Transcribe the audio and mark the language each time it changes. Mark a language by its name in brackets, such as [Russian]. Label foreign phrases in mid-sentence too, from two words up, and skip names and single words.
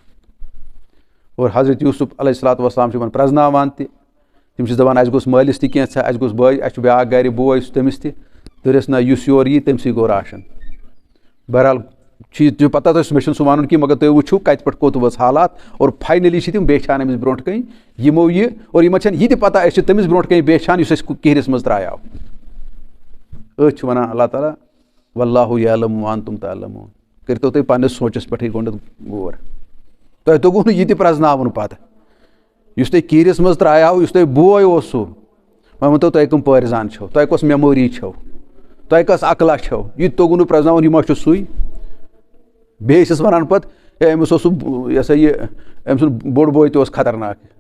[Kashmiri] اور حضرت یوٗسف [Arabic] علیہ الصلوۃ والسلام [Kashmiri] چھِ یِمن پرٛزناوان تہِ تِم چھِ دَپان اَسہِ گوٚژھ مٲلِس تہِ کینٛژھا اَسہِ گوٚژھ اَسہِ چھُ بیٛاکھ گرِ بوے تٔمِس تہِ دٔپِس نہ یُس یور یی تٔمسٕے گوٚو راشن بہرحال چھِ پتہ تۄہہِ مےٚ چھُنہٕ سُہ وَنُن کینٛہہ مگر تُہۍ وٕچھِو کَتہِ پٮ۪ٹھ کوٚت ؤژھ حالات اور فاینٔلی چھِ تِم بیچھان أمِس برونٛٹھ کَنۍ یِمو یہِ اور یِمن چھَنہٕ یہِ تہِ پتہ أسۍ چھِ تٔمِس برونٛٹھ کَنۍ بیچھان یُس اَسہِ کِہرِس منٛز ترٛایو أتھۍ چھُ وَنان اللہ تعالیٰ [Arabic] واللہ یعلم وانتم تعلمون [Kashmiri] کٔرۍتو تُہۍ پنٛنِس سونٛچس پٮ۪ٹھٕے گۄڈنٮ۪تھ غور تۄہہِ توٚگوُ نہٕ یہِ تہِ پرٛزناوُن پتہٕ یُس تۄہہِ کِہرِس منٛز ترٛایو یُس تۄہہِ بوے اوسوُ وۄنۍ ؤنۍتو تۄہہِ کٕم پٲرِزان چھو تۄہہِ کۄس میموری چھو تۄہہِ کۄس عقلا چھو یہِ تہِ توٚگوُ نہٕ پرٛزناوُن یہِ ما چھُ سُے بیٚیہِ ٲسِس وَنان پَتہٕ ہے أمِس اوس سُہ یہِ ہسا یہِ أمۍ سُنٛد بوٚڑ بوے تہِ اوس خطرناک